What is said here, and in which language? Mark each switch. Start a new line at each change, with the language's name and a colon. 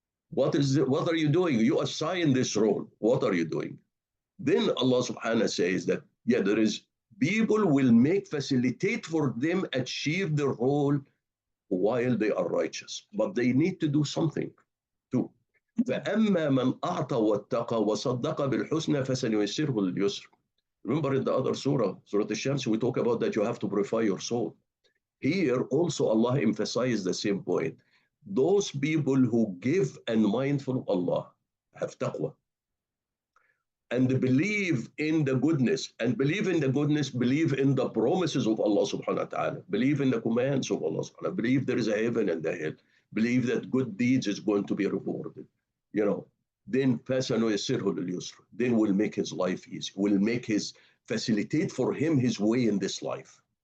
English: What are you doing? You assign this role. What are you doing? Then Allah subhanahu wa ta'ala says that, yeah, there is people will facilitate for them achieve the role while they are righteous. But they need to do something too.
Arabic: فأما من أعطى واتقى وصدق بالحسنى فسنيسره لليسر.
English: Remember in the other surah, Surah Al-Shams, we talk about that you have to purify your soul. Here also Allah emphasized the same point. Those people who give and mindful of Allah have taqwa and believe in the goodness, and believe in the goodness, believe in the promises of Allah subhanahu wa ta'ala, believe in the commands of Allah subhanahu wa ta'ala, believe there is a heaven and a hell, believe that good deeds is going to be rewarded, then then we'll make his life easy, we'll facilitate for him his way in this life.